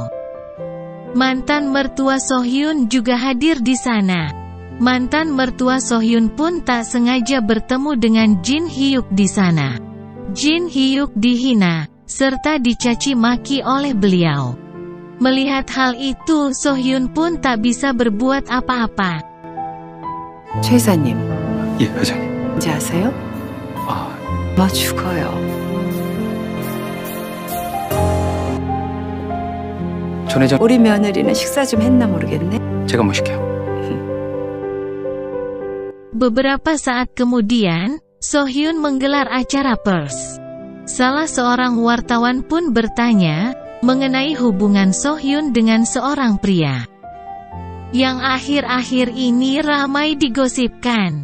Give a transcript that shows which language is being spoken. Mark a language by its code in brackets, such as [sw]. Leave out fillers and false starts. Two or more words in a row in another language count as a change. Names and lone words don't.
[id] Mantan mertua So-hyun juga hadir di sana. Mantan mertua So-hyun pun tak sengaja bertemu dengan Jin Hyuk di sana. Jin Hyuk dihina, serta dicaci maki oleh beliau. Melihat hal itu, So-hyun pun tak bisa berbuat apa-apa. [ko] 최 이사님, 예, 회장님. 이제 아세요? 아, 엄마 죽어요. 전회장, 우리 며느리는 식사 좀 했나 모르겠네. 제가 모실게요. [id] Beberapa saat kemudian, So-hyun menggelar acara pers. Salah seorang wartawan pun bertanya mengenai hubungan So-hyun dengan seorang pria yang akhir-akhir ini ramai digosipkan.